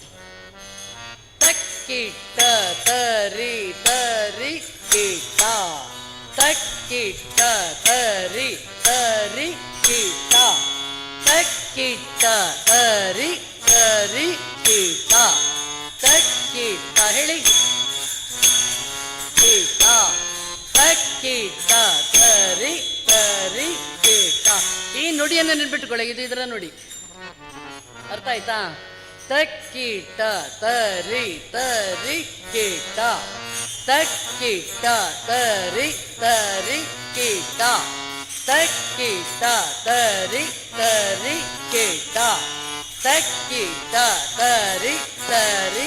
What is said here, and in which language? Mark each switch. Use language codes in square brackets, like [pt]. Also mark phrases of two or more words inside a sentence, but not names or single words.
[kn] ತಕ್ಕಿಟ ತರಿ ತರಿ ಕೀಟ, ತಕ್ಕಿಟ ತರಿ ತರಿ ಕೀಟ, ತಕ್ಕಿಟ ತರಿ ತರಿ ಕೀಟ, ತಕ್ಕಿಟ ಹೇಳಿ ಕೀಟ, ತಕ್ಕಿಟ ತರಿ ತರಿ ಕೀಟ. ಈ ನುಡಿಯನ್ನು ನೆನ್ಬಿಟ್ಟುಕೊಳ್ಳಿ, ಇದು ಇದರ ನುಡಿ. ಅರ್ಥ ಆಯ್ತಾ? ತಕ್ಕಿಟ ತರಿ ತರಿ ಕೀಟ, ತಕ್ಕಿಟ ತರಿ ತರಿ ಕೀಟ, ತಕ್ಕಿಟ ತರಿ ತರಿ ಕೀಟ, ತಕ್ಕಿಟ ತರಿ ತರಿ